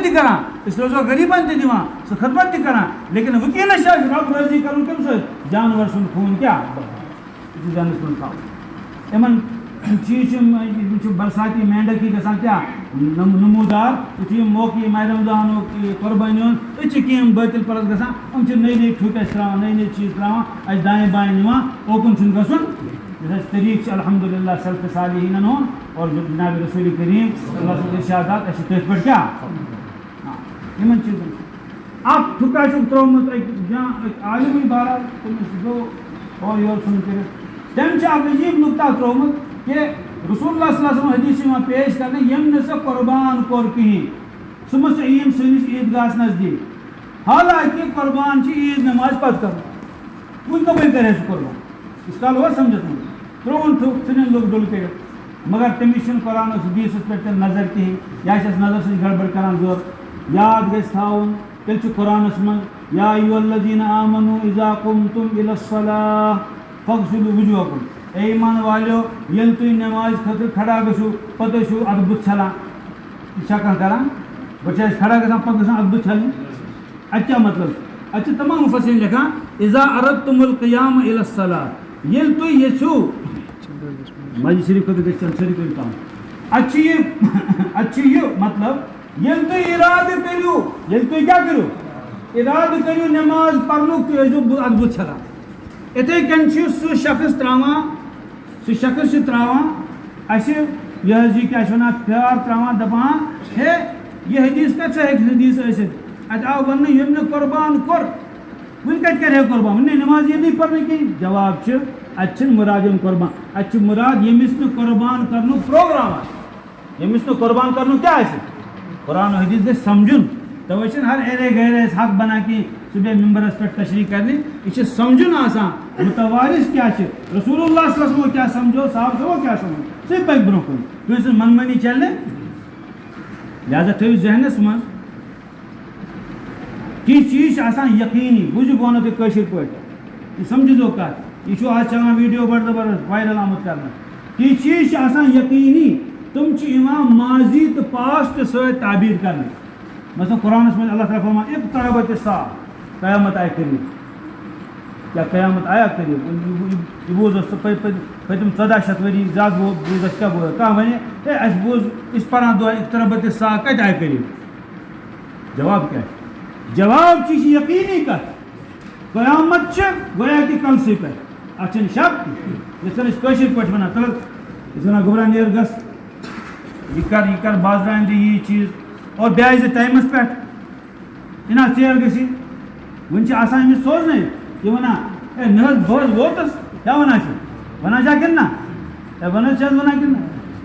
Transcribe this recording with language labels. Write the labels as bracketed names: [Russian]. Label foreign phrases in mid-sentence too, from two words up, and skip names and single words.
[Kashmiri] تہِ کران أسۍ روزو غریٖبن تہِ دِوان سُہ خدمت تہِ کران لیکن وٕنکیٚنس چھِ اَسہِ رۄب رٲضی کرُن کَمہِ سۭتۍ جانور سُنٛد خوٗن کیٛاہ یہِ چھُ ذہنس منٛز تھاوُن یِمن چیٖز چھِ [Urdu] برساتی مینڈکی [Kashmiri] گژھان کیٛاہ نموٗدار یُتھُے یِم موقعہٕ یہِ ماہِ رمضانُک یہِ قۄربٲنی ہُنٛد أسۍ چھِ کینٛہہ بٲطِل پرس گژھان یِم چھِ نٔے ٹھُک اَسہِ ترٛاوان نٔے چیٖز ترٛاوان اَسہِ دانہِ بانہِ نِوان اوکُن چھُنہٕ گژھُن یُس اَسہِ طریٖقہٕ چھُ الحمدُاللہ سلفِ صالحیٖنن ہُنٛد اور جناب رسول کریم [Arabic] صلی اللہ علیہ وسلم [Kashmiri] ارشادات اَسہِ چھِ تٔتھۍ پٮ۪ٹھ کیٛاہ یِمن چیٖزن اکھ ٹھُکا چھُکھ ترٛوومُت أکۍ عالمٕے بہرحال تٔمِس گوٚو اورٕ یورٕ ژھُن کٔرِتھ تٔمۍ چھُ اکھ عجیٖب نُقطہ ترٛوومُت کہِ رسول اللہ [Arabic] صلی اللہ علیہ وسلم [Kashmiri] حدیث چھُ یِوان پیش کرنہٕ ییٚمۍ نہٕ سۄ قۄربان کوٚر کِہیٖنۍ سُہ مہ سا یِیِن سٲنِس عیٖدگاہس نزدیٖک حالانکہِ قۄربان چھِ عیٖد نٮ۪مازِ پتہٕ کرُن وُنہِ کَپٲرۍ کرِ ہے سُہ قۄربان یُس کال اوس سمجھس منٛز ترٛووُن ٹھُک ژھٕنِن لُکھ ڈُل کٔرِتھ مگر تٔمِس چھُنہٕ قرآنس حدیٖثس پٮ۪ٹھ تہِ نظر کِہیٖنۍ یا چھس نظر سۭتۍ گڑبڑ کران ضوٚرتھ یاد گژھِ تھاوُن تیٚلہِ چھُ قرآنس منٛز [Arabic] یا ایُّہَا الَّذیٖنَ آمَنُوا اِذا قُمتُم إِلَى الصَّلَاةِ فاغسلوا وُجوٗہَکُم [Urdu] اے ایمان والیو [Kashmiri] ییٚلہِ تُہۍ نٮ۪مازِ خٲطرٕ کھڑا گٔژھِو پتہٕ ٲسِو اَتھٕ بُتھ چھلان یہِ چھا کانٛہہ کران گۄڈٕ چھِ أسۍ کھڑا گژھان پتہٕ گژھان اَتھٕ بُتھ چھلٕنۍ اَتہِ کیٛاہ مطلب اَتہِ چھِ تمام مُفَسِریٖن لیکھان [Arabic] اِذا أَرَدتُمُ الْقِیَامَ إِلَى الصَّلَاةِ [Kashmiri] ییٚلہِ تُہۍ یژھِو مسجد شریٖف خٲطرٕ گژھِ سٲری کٔرِو کَم اَتہِ چھِ یہِ مطلب ییٚلہِ تُہۍ اِرادٕ کٔرِو ییٚلہِ تُہۍ کیٛاہ کٔرِو اِرادٕ کٔرِو نٮ۪ماز پرنُک تُہۍ ٲسۍزیو اَتھٕ بُتھ چھلان یِتھَے کٔنۍ چھُ سُہ شخص چھُ ترٛاوان اَسہِ یہِ حظ یہِ کیٛاہ چھِ وَنان پیار ترٛاوان دَپان ہے یہِ حدیٖث کَتہِ سا ہیٚکہِ حدیٖث ٲسِتھ اَتہِ آو وَننہٕ ییٚمۍ نہٕ قۄربان کوٚر وٕنہِ کَتہِ کَرِ ہے قۄربان وٕنہِ نٮ۪ماز ییٚلہِ پَرنہٕ کِہیٖنۍ جواب چھُ اَتہِ چھِنہٕ مُراد یِم قۄربان اَتہِ چھُ مُراد ییٚمِس نہٕ قۄربان کَرنُک پرٛوگرام آسہِ ییٚمِس نہٕ قۄربان کَرنُک کیٛاہ آسہِ قرآن و حدیث گژھِ سمجھُن توے چھِنہٕ ہر ایرے گیرے حق بنا کہ صبح ممبرس پٮ۪ٹھ تشریح کرنہِ یہِ چھِ سمجھُن آسان متوارث کیٛاہ چھِ رسول اللہ [Arabic] صلی اللہ علیہ وسلم [Kashmiri] کیٛاہ سمجھو صاحب صٲبو کیٛاہ سمجھو سُے پکہِ برونٛہہ کُن کٲنٛسہِ ہٕنٛز منمٲنی چلہِ نہٕ لہذا تھٲیِو ذہنس منٛز کینٛہہ چیٖز چھِ آسان یقیٖنی بوٗزِو بہٕ وَنو تۄہہِ کٲشِر پٲٹھۍ یہِ سمجھِزیو کَتھ یہِ چھُ آز چلان ویٖڈیو بڑٕ زبردست وایرل آمُت کرنہٕ کینٛہہ چیٖز چھِ آسان یقیٖنی تِم چھِ یِوان ماضی تہٕ پاسٹ سۭتۍ تعبیٖر کرنہٕ مثلاً قرآنس منٛز اللہ تعالیٰ فرمان [Arabic] اقتربت الساعة [Kashmiri] قیامت آیہِ قریٖب کیٛاہ قیامت آیا قریٖب یہِ بوٗز اَسہِ پٔتِم 1400 ؤری زیادٕ بوٗز اَسہِ کیٛاہ بوٗز کانٛہہ وَنہِ ہے اَسہِ بوٗز أسۍ چھِ پَران دۄہ [Arabic] اقتربت الساعة [Kashmiri] کَتہِ آیہِ قریٖب جواب کیٛاہ چھُ جواب چھِ یہِ چھِ یقیٖنی کَتھ قیامت چھِ گویا کہِ کلسٕے پٮ۪ٹھ اَتھ چھِنہٕ شک یِتھ کٔنۍ أسۍ کٲشِر پٲٹھۍ وَنان تہٕ یہِ چھِ وَنان گوٚبرا نیر گژھ یہِ کر بازرٕ دِ یی چیٖز اور بیٚیہِ آیہِ زِ ٹایمَس پٮ۪ٹھ یِنا ژیر گٔژھی وۄنۍ چھِ آسان أمِس سوزنَے یہِ وَنان ہے نہ حظ بہٕ حظ ووتُس کیٛاہ وَنان چھا کِنہٕ نہ ہے وَن حظ چھِ حظ وَنان کِنہٕ نہ